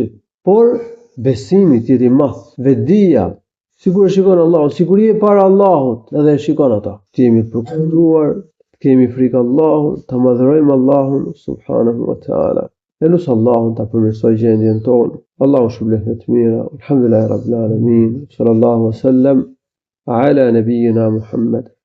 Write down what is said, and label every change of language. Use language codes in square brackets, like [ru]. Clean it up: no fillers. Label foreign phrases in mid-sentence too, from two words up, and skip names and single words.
[sq] Por besimi tjetë i madh, vetdia, sikur e shikon Allahu, sikur je para Allahut, edhe e shikon ata. Të jemi të përkushtuar, të kemi frikë Allahut, të madhërojmë Allahun [ar] سبحانه وتعالى. [sq] E lusë Allahun ta përmirësoj gjendjen tonë. Allahu shpëlbeh me të mira. [ar] الحمد لله رب العالمين. صلى الله وسلم على نبينا محمد.